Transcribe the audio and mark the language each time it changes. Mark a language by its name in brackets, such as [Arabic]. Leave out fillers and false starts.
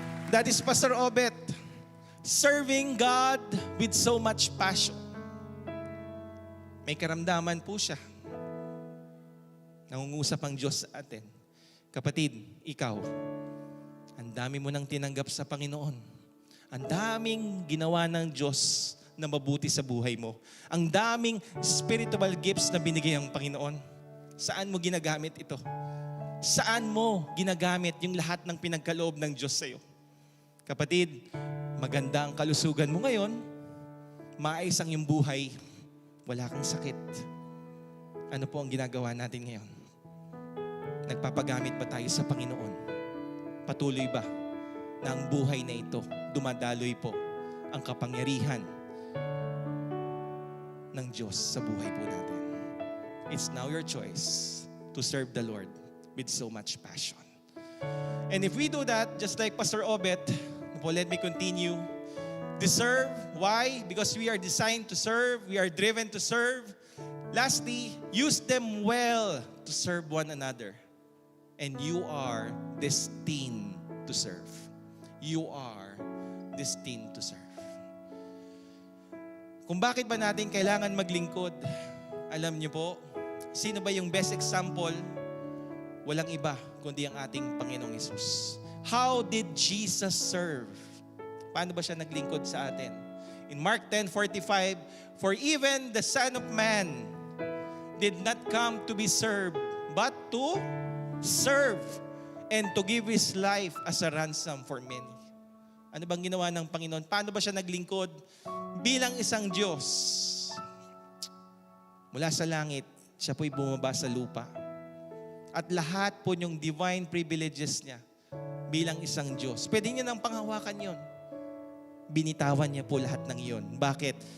[English] That is Pastor Obet, serving God with so much passion. [Filipino] May karamdaman po siya. Nangungusap ang Diyos sa atin. Kapatid, ikaw, ang dami mo nang tinanggap sa Panginoon. Ang daming ginawa ng Diyos na mabuti sa buhay mo. Ang daming spiritual gifts na binigay ang Panginoon. Saan mo ginagamit ito? Saan mo ginagamit yung lahat ng pinagkaloob ng Diyos sa iyo? Kapatid, maganda ang kalusugan mo ngayon, maayos ang iyong buhay, wala kang sakit. Ano po ang ginagawa natin ngayon? Nagpapagamit ba tayo sa Panginoon? Patuloy ba na ang buhay na ito, dumadaloy po ang kapangyarihan ng Diyos sa buhay po natin? [English] It's now your choice to serve the Lord with so much passion. And if we do that, just like Pastor Obet, let me continue. Deserve. Why? Because we are designed to serve. We are driven to serve. Lastly, use them well to serve one another. And you are destined to serve. You are destined to serve. [Filipino] Kung bakit ba natin kailangan maglingkod, alam niyo po, sino ba yung best example? Walang iba kundi ang ating Panginoong Hesus. [English] How did Jesus serve? [Filipino] Paano ba siya naglingkod sa atin? [English] In Mark 10:45, for even the Son of Man did not come to be served, but to serve and to give His life as a ransom for many. [Filipino] Ano bang ginawa ng Panginoon? Paano ba siya naglingkod? Bilang isang Diyos, mula sa langit, siya po'y bumaba sa lupa. At lahat po yung divine privileges niya bilang isang Diyos. Pwede niya nang panghawakan yon. Binitawan niya po lahat ng yon. Bakit?